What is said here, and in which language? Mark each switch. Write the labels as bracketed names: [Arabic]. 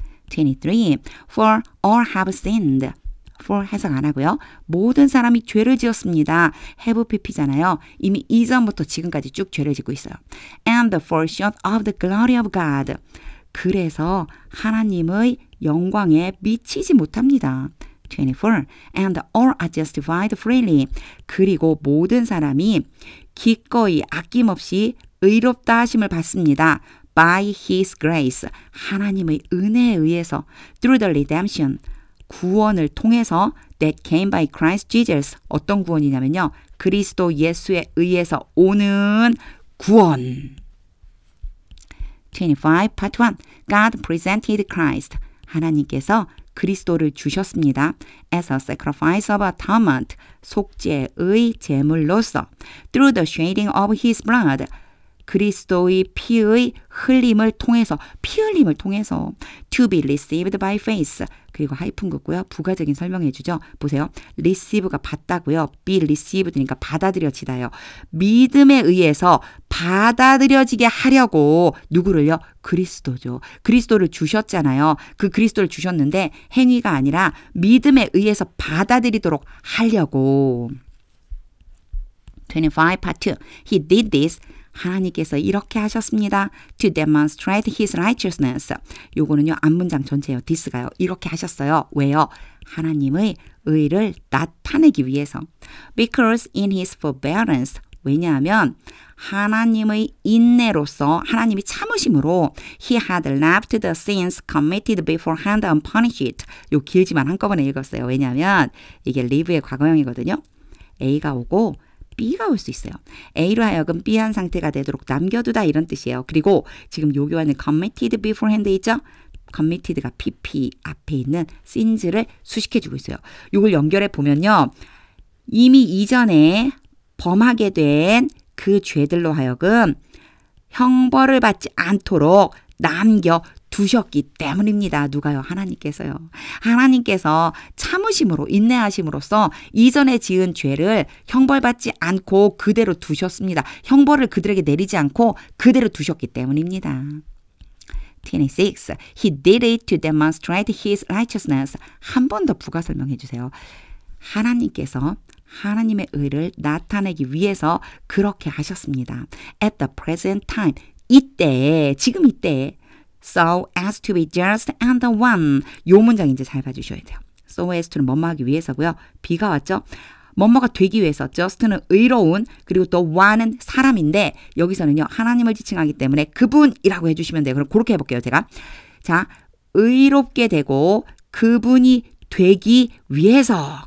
[English] 23. For all have sinned. For [Korean] 해석 안 하고요. 모든 사람이 죄를 지었습니다. have pp잖아요. 이미 이전부터 지금까지 쭉 죄를 짓고 있어요. [English] And fall short of the glory of God. [Korean] 그래서 하나님의 영광에 미치지 못합니다. 24. [English] And all are justified freely. [Korean] 그리고 모든 사람이 기꺼이 아낌없이 의롭다 하심을 받습니다. [English] By His grace, [Korean] 하나님의 은혜에 의해서 [English] through the redemption, [Korean] 구원을 통해서 [English] that came by Christ Jesus. [Korean] 어떤 구원이냐면요. 그리스도 예수에 의해서 오는 구원. [English] 25, part 1. God presented Christ. [Korean] 하나님께서 그리스도를 주셨습니다. [English] As a sacrifice of atonement, [Korean] 속죄의 제물로서 [English] through the shedding of His blood, [Korean] 그리스도의 피의 흘림을 통해서, 피 흘림을 통해서 [English] to be received by faith. [Korean] 그리고 하이픈 긋고요. 부가적인 설명해 주죠. 보세요. receive가 받다고요. be received니까 받아들여지다요. 믿음에 의해서 받아들여지게 하려고 누구를요? 그리스도죠. 그리스도를 주셨잖아요. 그 그리스도를 주셨는데 행위가 아니라 믿음에 의해서 받아들이도록 하려고. [English] 25 part 2. He did this. [Korean] 하나님께서 이렇게 하셨습니다. [English] To demonstrate his righteousness. [Korean] 요거는요. 앞문장 전체예요. this가요. 이렇게 하셨어요. 왜요? 하나님의 의를 나타내기 위해서. [English] Because in his forbearance. [Korean] 왜냐하면 하나님의 인내로서 하나님이 참으심으로 [English] he had left the sins committed beforehand unpunished. [Korean] 요 길지만 한꺼번에 읽었어요. 왜냐하면 이게 live의 과거형이거든요. A가 오고 B가 올 수 있어요. A로 하여금 B한 상태가 되도록 남겨두다 이런 뜻이에요. 그리고 지금 요 교환은 committed beforehand 있죠? committed가 PP 앞에 있는 sins를 수식해주고 있어요. 요걸 연결해 보면요. 이미 이전에 범하게 된 그 죄들로 하여금 형벌을 받지 않도록 남겨두셨기 때문입니다. 누가요? 하나님께서요. 하나님께서 참으심으로 인내하심으로써 이전에 지은 죄를 형벌받지 않고 그대로 두셨습니다. 형벌을 그들에게 내리지 않고 그대로 두셨기 때문입니다. 26. [English] He did it to demonstrate his righteousness. [Korean] 한 번 더 부가 설명해 주세요. 하나님께서 하나님의 의를 나타내기 위해서 그렇게 하셨습니다. [English] At the present time. [Korean] 이때, 지금 이때. [English] So as to be just and the one. [Korean] 요 문장 이제 잘 봐주셔야 돼요. So as to는 뭐뭐 하기 위해서고요. B가 왔죠. 뭐뭐가 되기 위해서. just는 의로운, 그리고 또 one은 사람인데 여기서는요. 하나님을 지칭하기 때문에 그분이라고 해주시면 돼요. 그럼 그렇게 해볼게요. 제가. 자, 의롭게 되고 그분이 되기 위해서.